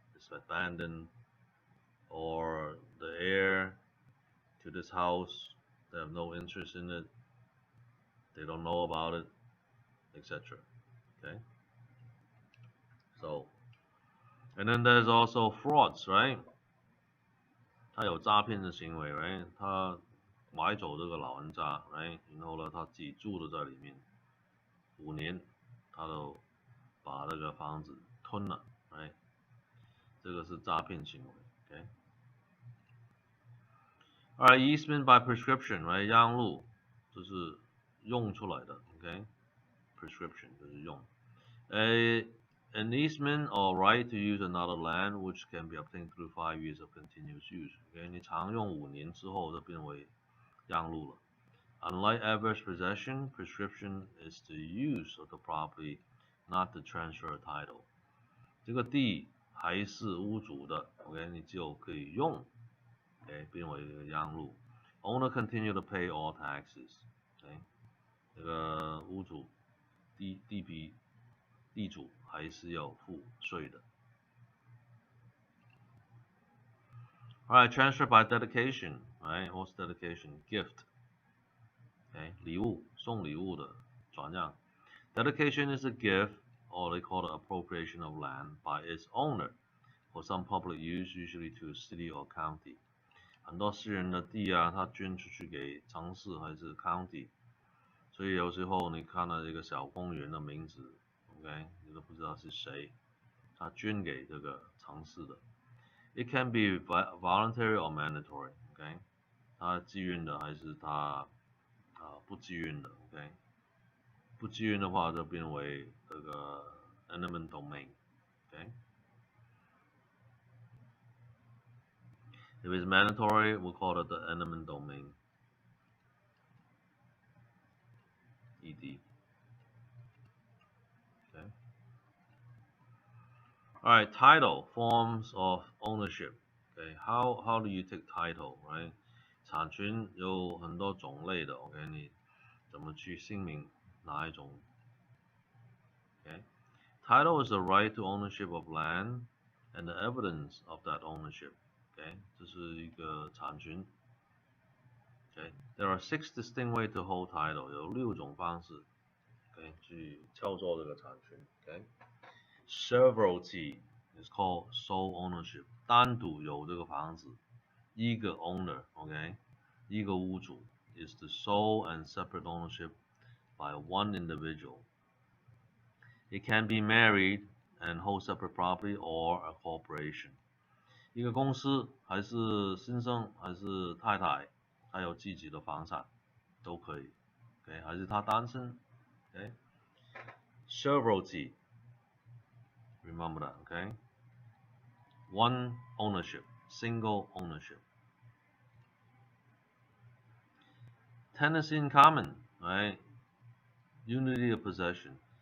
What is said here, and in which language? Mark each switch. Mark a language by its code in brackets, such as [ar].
[en] It's abandoned, or the heir to this house, they have no interest in it, they don't know about it, etc. Okay? So, and then there's also frauds, right? [zh] 他有诈骗的行为 ，right？ 他买走这个老人家 ，right？然后呢，他自己住的在里面，5年，他都把这个房子吞了 ，right？ 这个是诈骗行为 ，OK？ [en] Alright, easement by prescription, right? [zh] 让路就是用出来的 ，OK？ Prescription 就是用。 [en] An easement or right to use another land which can be obtained through 5 years of continuous use. [zh] OK， 你常用5年之后就变为让路了。 [en] Unlike adverse possession, prescription is the use of the property, not the transfer of title. [zh] 这个地还是屋主的 ，OK， 你就可以用 ，OK， 变为一个让路。 [en] Owner continue to pay all taxes， OK， [zh] 这个屋主地主还是要付税的。 [en] Alright, transfer by dedication, right? What's dedication? Gift. [zh] Okay, 礼物，送礼物的转让。 [en] Dedication is a gift, or they call it appropriation of land by its owner for some public use, usually to a city or county. [zh] 很多私人的地啊，他捐出去给城市还是 county， 所以有时候你看到这个小公园的名字 ，OK， 你都不知道是谁，他捐给这个城市的。 [en] It can be voluntary or mandatory， [zh] OK， 他自愿的还是他不自愿的 ，OK， 不自愿的话就变为这个 eminent domain，OK。 [en] If it's mandatory, we'll call it the eminent domain. ED. Okay. All right, title, forms of ownership. Okay, how do you take title, right? [zh] 产权有很多种类的 ，OK， 你怎么去姓名哪一种 [en] ？Okay, title is the right to ownership of land and the evidence of that ownership. [zh] Okay, 这是一个产权。 [en] Okay, there are 6 distinct ways to hold title. [zh] 有6种方式 ，OK， 去操作这个产权。 [en] OK, severalty is called sole ownership. [zh] 单独有这个房子，一个 owner，OK， 一个屋主 [en] is the sole and separate ownership by one individual. It can be married and hold separate property or a corporation. [zh] 一个公司还是先生还是太太，他有自己的房产都可以 ，OK， 还是他单身 ，OK。 [en] Severalty, remember that, OK. One ownership, single ownership. Tenancy in common, right? Unity of possession.